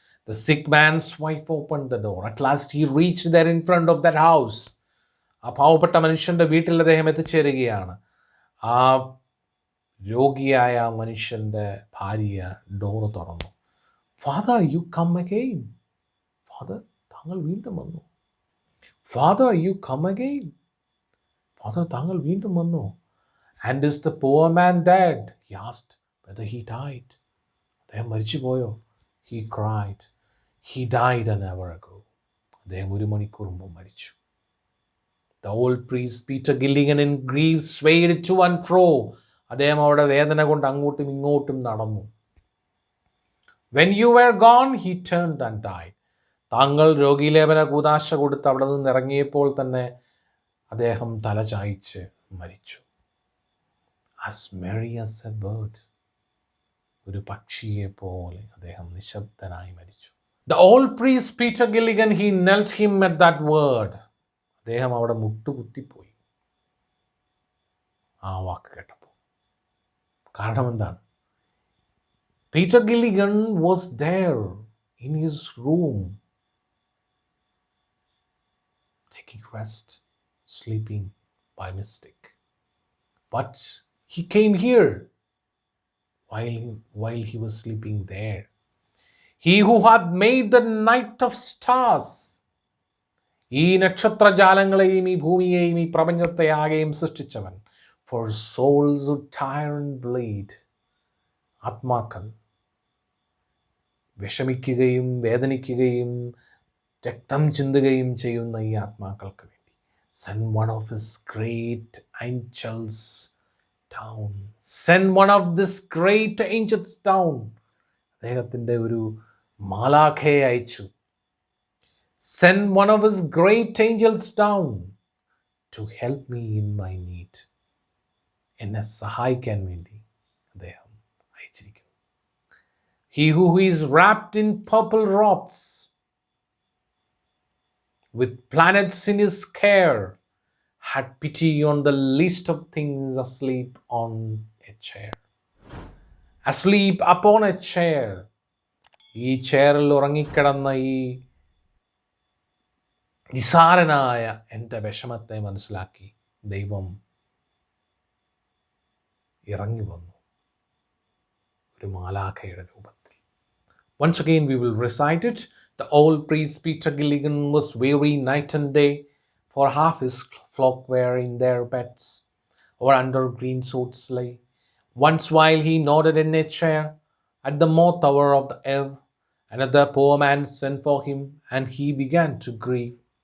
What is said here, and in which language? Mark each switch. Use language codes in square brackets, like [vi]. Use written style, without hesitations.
[en] The sick man's wife opened the door. At last he reached there in front of that house. [ml] ആ പാവപ്പെട്ട മനുഷ്യന്റെ വീട്ടിൽ അദ്ദേഹം എത്തിച്ചേരുകയാണ്. ആ രോഗിയായ മനുഷ്യന്റെ ഭാര്യ ഡോറ് തുറന്നു. [en] Father you come again. [ml] Father താങ്കൾ വീണ്ടും വന്നു. [en] Father you come again. [ml] Father താങ്കൾ വീണ്ടും വന്നു. [en] And is the poor man dead? He asked whether he died. [ml] അദ്ദേഹം മരിച്ചു പോയോ? [en] He cried. He died an hour ago. [ml] അദ്ദേഹം 1 മണിക്കൂർ മുമ്പ് മരിച്ചു. [en] The old priest Peter Gilligan in grief swayed to and fro. [ml] അദ്ദേഹം അവിടെ വേദന കൊണ്ട് അങ്ങോട്ടും ഇങ്ങോട്ടും നടന്നു. [en] When you were gone, he turned and died. [ml] താങ്കൾ രോഗീലേപന കൂതാശ കൊടുത്ത് അവിടെ നിന്ന് ഇറങ്ങിയപ്പോൾ തന്നെ അദ്ദേഹം തല ചായ്ച്ച് മരിച്ചു. [en] As merry as a bird. [ml] ഒരു പക്ഷിയെ പോലെ അദ്ദേഹം നിശബ്ദനായി മരിച്ചു. [en] The old priest Peter Gilligan, he knelt him at that word. [ml] അദ്ദേഹം അവിടെ മുട്ടുകുത്തിപ്പോയി ആ വാക്ക് കേട്ടപ്പോൾ. കാരണം എന്താണ്? [en] Peter Gilligan was there in his room, taking rest, sleeping by mistake. But he came here while he was sleeping there. He who had made the night of stars. [ml] ഈ നക്ഷത്രജാലങ്ങളെയും ഈ ഭൂമിയെയും ഈ പ്രപഞ്ചത്തെ ആകെയും സൃഷ്ടിച്ചവൻ. [en] For souls who tire and bleed. [ml] ആത്മാക്കൾ വിഷമിക്കുകയും വേദനിക്കുകയും രക്തം ചിന്തുകയും ചെയ്യുന്ന ഈ ആത്മാക്കൾക്ക് വേണ്ടി [en] send one of his great angels down. Send one of this great angels down. [ml] അദ്ദേഹത്തിൻ്റെ ഒരു മാലാഖയെ അയച്ചു. [en] Send one of his great angels down to help me in my need. [ml] എന്നെ സഹായിക്കാൻ വേണ്ടി അദ്ദേഹം അയച്ചിരിക്കുന്നു. [en] He who is wrapped in purple robes with planets in his care had pity on the least of things asleep on a chair. Asleep upon a chair. [ml] ഈ ചെയറിൽ ഉറങ്ങിക്കിടന്ന ഈ നിസാരനായ എൻ്റെ വിഷമത്തെ മനസ്സിലാക്കി ദൈവം ഇറങ്ങി വന്നു ഒരു മാലാഖയുടെ രൂപത്തിൽ. [en] Once again we will recite it. The old priest Peter Gilligan was weary night and day, for half his flock were in their beds, or under greenswoods lay. Once while he nodded in a chair, at the moth hour of the eve, another poor man sent for him, and he began to grieve.